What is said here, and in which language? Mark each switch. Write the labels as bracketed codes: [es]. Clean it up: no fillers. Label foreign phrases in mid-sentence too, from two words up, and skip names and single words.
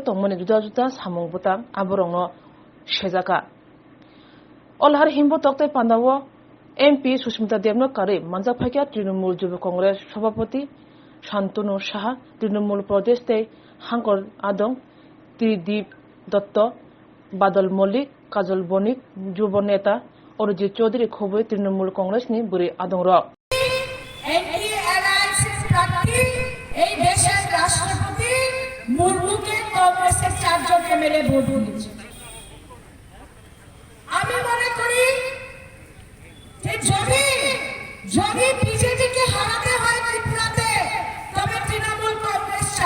[trp] तंगमनि जुदा जुदा सामुं बुता आबरंनो सेजाका लाहार हिमबतक तै पांदावो एमपी सुस्मिता देवनो कारे मानजा फाइकिया तृणमूल युव कांग्रेस सभापति शांतनु साहा तृणमूल प्रदेश तै हांकर आदं त्रिदीप दत्त बादल मल्लिक काजल बनिक युव नेता अरिजित चौधरी खबे तृणमूल कांग्रेस नि बुरी आदं रक [bn] এই দেশের রাষ্ট্রপতি মুর্মুকে কংগ্রেসের 4 জন এমএলএ ভোট দিয়েছে। আমি মনে করি যে যদি বিজেপিকে হারাতে হয় ত্রিপুরাতে তবে তৃণমূল কংগ্রেস চাই।